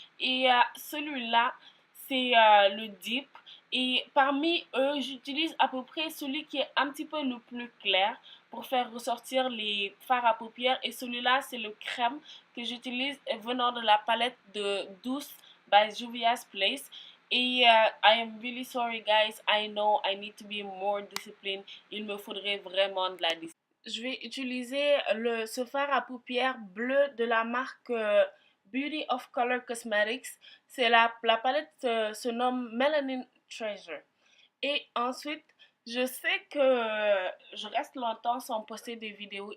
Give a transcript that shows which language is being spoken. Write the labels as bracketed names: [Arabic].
[French] Et celui-là, c'est le Deep. Et parmi eux, j'utilise à peu près celui qui est un petit peu le plus clair pour faire ressortir les fards à paupières. Et celui-là, c'est le crème que j'utilise venant de la palette de Douce by Juvia's Place. Et [English] I am really sorry guys, I know I need to be more disciplined. [French] Il me faudrait vraiment de la discipline. Je vais utiliser ce fard à paupières bleu de la marque Beauty of Color Cosmetics. C'est la palette se nomme Melanin Treasure. Et ensuite, je sais que je reste longtemps sans poster des vidéos.